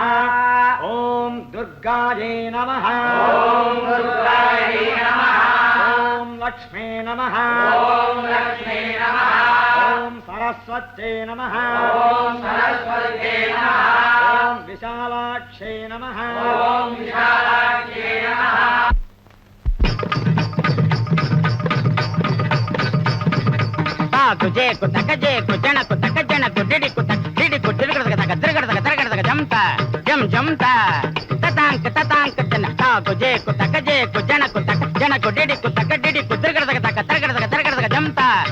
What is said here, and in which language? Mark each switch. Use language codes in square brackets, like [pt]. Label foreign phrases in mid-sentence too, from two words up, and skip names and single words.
[sa] ओम् दुर्गायै नमः। ओम् दुर्गायै नमः. ओम् लक्ष्म्यै नमः। ओम् लक्ष्म्यै नमः. ओम् सरस्वत्यै नमः। ओम् सरस्वत्यै नमः. ओम् विशालाक्ष्यै नमः। ओम् विशालाक्ष्यै नमः. కుజే కుతక జే కుజన కుతక జన కుడిడి కుతక డిడి కుడిగడక తక తిరగడక తిరగడక జంత జం జంత తతాంక జన తా కుజే కుతక జే కుజన కుతక జన కుడిడి కుతక డిడి కుదిరగడక తక తిరగడక తిరగడక జంత